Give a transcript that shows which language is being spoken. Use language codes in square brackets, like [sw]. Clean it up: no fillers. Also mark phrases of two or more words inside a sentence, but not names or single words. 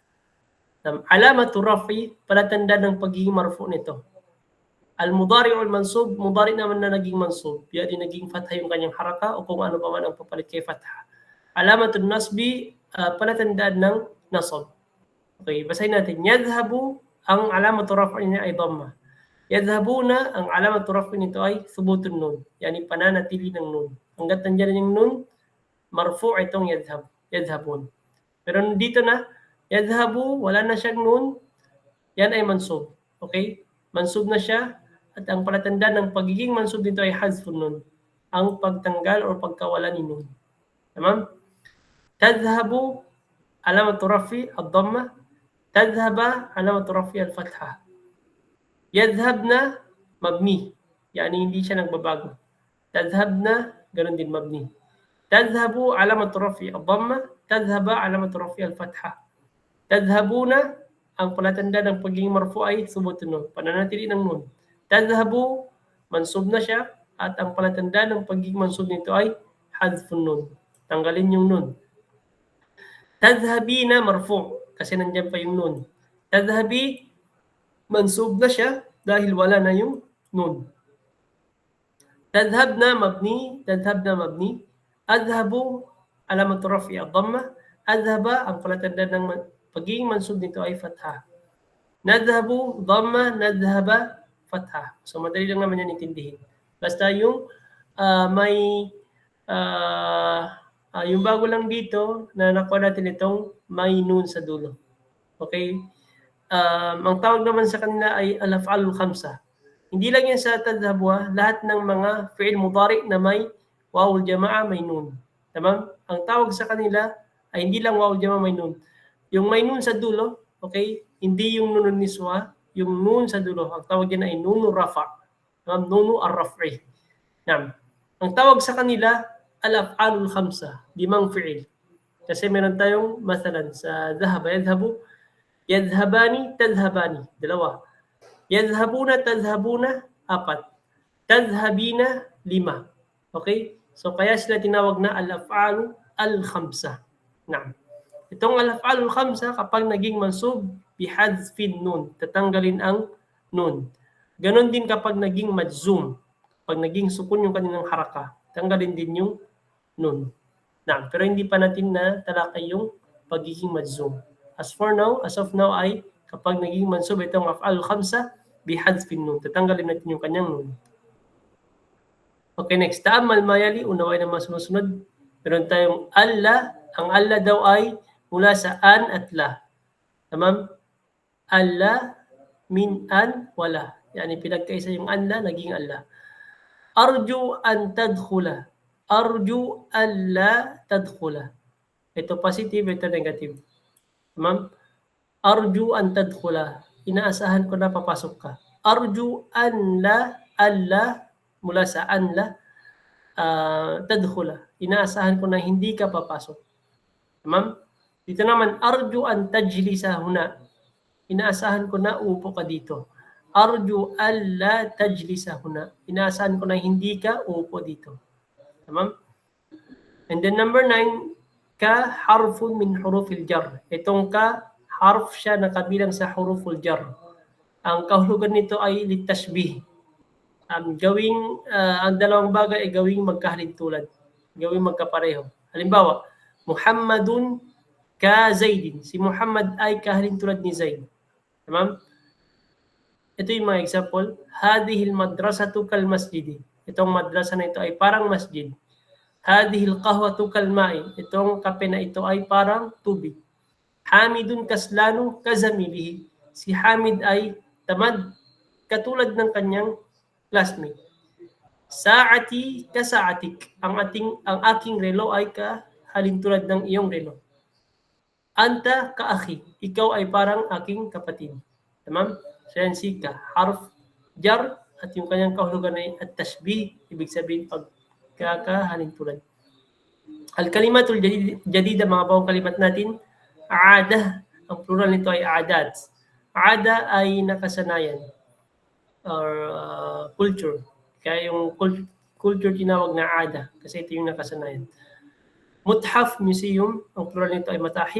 [ar] علامة رفع, [tl] palatanda ng pagiging marfu nito. [ar] المضارع المنصوب, [tl] mudari naman na naging mansub. Yan naging fatha yung kanyang haraka o kung ano pa man ang papalit kay fatha. [ar] علامة النصب, [tl] palatandaan ng nasab. Okay, basahin natin. Yadhabu, ang [ar] علامة رفع [tl] niya ay dhamma. Yadhabuna, ang [ar] علامة رفع [tl] nito ay [ar] ثبوت النون. [tl] Yani pananatili ng nun. Hanggat nandiyan yung nun, marfu itong yadhabun. Pero dito na, yadhabu, wala na siyang nun, yan ay mansub. Okay? Mansub na siya at ang palatandaan ng pagiging mansub dito ay [ar] حذف النون. [tl] Ang pagtanggal o pagkawala ni nun. Tamam? [ar] تذهبُ علامة الرفع الضمة. تذهبَ علامة الرفع الفتحة. يذهبن مبني. [tl] Yani hindi siya nagbabago. Tadhabna, ganun din mabni. [ar] تذهبُ علامة الرفع الضمة تذهبَ علامة الرفع الفتحة. [tl] Tadhabuna, ang palatanda ng pagiging marfu ay [ar] ثبوت النون. [tl] Pananatili ng nun. Tadhabu, mansub na siya. At ang palatanda ng pagiging mansub nito ay [ar] حذف النون. [tl] Tanggalin yung nun. Tadhabina, marfu. Kasi nandiyan pa yung nun. Tadhabi, mansub na siya dahil wala na yung nun. Tadhabna, mabni. [ar] أذهبُ علامة الرفع الضمة. [tl] Adhaba, ang palatanda ng pagiging mansub nito ay fatha. [ar] نذهبُ ضمة نذهبَ فتحة. [tl] So madali lang naman yan intindihin. Basta yung yung bago lang dito na nakuha natin itong may nun sa dulo. Okay? Ang tawag naman sa kanila ay [ar] الأفعال الخمسة. [tl] Hindi lang yan sa tadhabu, lahat ng mga [ar] فعل مضارع [tl] na may [ar] واو الجماعة, [tl] may nun. Tamam? Ang tawag sa kanila ay hindi lang [ar] واو الجماعة, [tl] may nun. Yung may nun sa dulo, okay? Hindi yung [ar] نون النسوة, [tl] yung nun sa dulo. Ang tawag yan ay [ar] نون الرفع نون الرفع. [tl] Ang tawag sa kanila, [ar] الأفعال الخمسة 5 فعل. [tl] Kasi meron tayong masalan sa [ar] ذهب يذهب يذهبان تذهبان, [tl] 2. [ar] يذهبون تذهبون 4. [tl] Tadhabina, 5. Okay? So kaya sila tinawag na [ar] الأفعال الخمسة. [tl] Itong [ar] الأفعال الخمسة [tl] kapag naging mansub [ar] بحذف النون, [tl] tatanggalin ang nun. Ganon din kapag naging majzum, pag naging sukun yung kanilang haraka, tanggalin din yung nun. Pero hindi pa natin na talakay yung pagiging majzum. [en] As of now [tl] ay kapag naging mansub itong [ar] أفعال خمسة بحذف النون, [tl] tatanggalin natin yung kanyang nun. Okay, next. [ar] تأمل ما يلي, [tl] unaway na mga sumusunod. Meron tayong alla. Ang alla daw ay mula sa an at la. Tamam? Alla, [ar] من أن, [tl] wala. Yani pinagkaisa yung an la, naging alla. [ar] أرجو أن تدخل. أرجو ألا تدخل. [tl] Ito positive, ito negative. Tamam? [ar] أرجو أن تدخل. [tl] Inaasahan ko na papasok ka. [ar] أرجو أن لا ألا, [tl] mula sa [ar] أن لا تدخل. [tl] Inaasahan ko na hindi ka papasok. Tamam? Dito naman, [ar] أرجو أن تجلس هنا. [tl] Inaasahan ko na uupo ka dito. [ar] أرجو ألا تجلس هنا. [tl] Inaasahan ko na hindi ka uupo dito. [en] Tamam? And then number 9, [ar] ك حرف من حروف الجر. [tl] Itong ka, harf siya na kabilang sa [ar] حروف الجر. [tl] Ang kahulugan nito ay litashbih. Ang dalawang bagay ay gawing magkahalintulad. Gawing magkapareho. Halimbawa, [ar] محمد كزيد. [tl] Si Muhammad ay kahalintulad ni Zaid. Tamam? Ito yung mga example. [ar] هذه المدرسة كالمسجد. [tl] Itong madrasa na ito ay parang masjid. [ar] هذه القهوة كالماء. [tl] Itong kape na ito ay parang tubig. [ar] حامد كسلان كزميله. [tl] Si Hamid ay tamad katulad ng kanyang classmate. [ar] ساعتي كساعتك. [tl] Ang aking relo ay kahalintulad ng iyong relo. [ar] أنت كأخي. [tl] Ikaw ay parang aking kapatid. Tamam? So yan si ka. [ar] حرف جر [tl] at yung kanyang kahulugan ay at-tashbih. Ibig sabihin pagkakahalintulad. [ar] الكلمات الجديدة, [tl] mga bawang kalimat natin. Aada. Ang plural nito ay aadat. Aada ay nakasanayan or culture. Kaya yung culture tinawag na aada kasi ito yung nakasanayan. Muthaf, museum, ang plural nito ay matahif.